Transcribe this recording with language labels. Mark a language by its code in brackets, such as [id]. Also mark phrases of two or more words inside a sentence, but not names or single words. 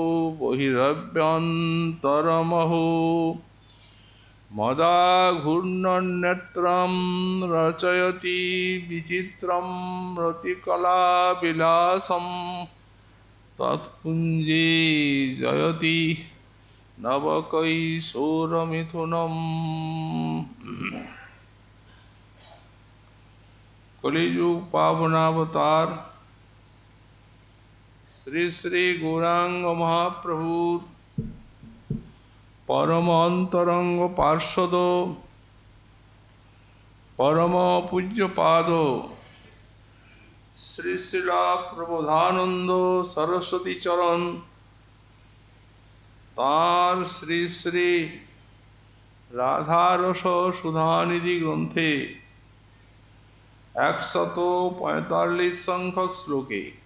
[sa] बहिरभ्यन्तरमहो मदाघूर्णनेत्रं रचयति विचित्रं रतिकलाविलासं तत्कुञ्जे जयति नवकैशोरमिथुनम् कलियुग पावनावतार [bn] श्री श्री गौरांग महाप्रभु পরম অন্তরঙ্গ পার্শ্বদ পরম পূজ্যপাদ শ্রী শ্রীলা প্রবোধানন্দ সরস্বতী চরণ তার শ্রী শ্রী রাধারস সুধানিধি গ্রন্থে 145 সংখ্যক শ্লোকে